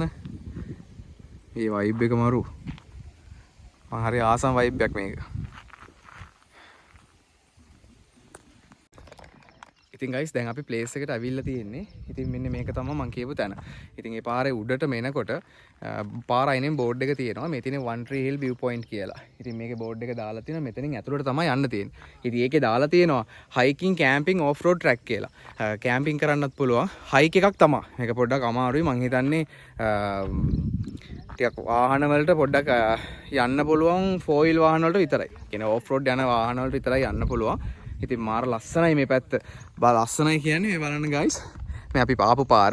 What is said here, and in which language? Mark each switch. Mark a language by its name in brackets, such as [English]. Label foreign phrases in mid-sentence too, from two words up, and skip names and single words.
[Sinhala] මේ vibe එක මරු. මම හරි ආසම් vibe එකක් මේක. ඉතින් guys දැන් අපි ප්ලේස් එකට අවිල්ලා තියෙන්නේ. ඉතින් මෙන්න මේක තමයි මම කියපු තැන. ඉතින් මේ පාරේ උඩටම එනකොට පාර අයිනෙන් බෝඩ් එක තියෙනවා. මේ තියෙන්නේ 13 [English] hill view point [Sinhala] කියලා. ඉතින් මේකේ බෝඩ් එක දාලා තියෙනවා. මෙතනින් ඇතුළට තමයි යන්න තියෙන්නේ. ඉතින් ඒකේ දාලා තියෙනවා [English] hiking camping off road track [Sinhala] කියලා. කැම්පින් කරන්නත් පුළුවන්. හයික් එකක් තමයි. මේක පොඩ්ඩක් අමාරුයි. මං හිතන්නේ ටිකක් වාහන වලට පොඩ්ඩක් යන්න පුළුවන් 4 wheel වාහන වලට විතරයි. කියන්නේ [English] off road [Sinhala] යන වාහන වලට විතරයි යන්න පුළුවන්. ඉතින් මාර ලස්සනයි මේ පැත්ත. ලස්සනයි කියන්නේ මේ බලන්න guys. මේ අපි ආපු පාර.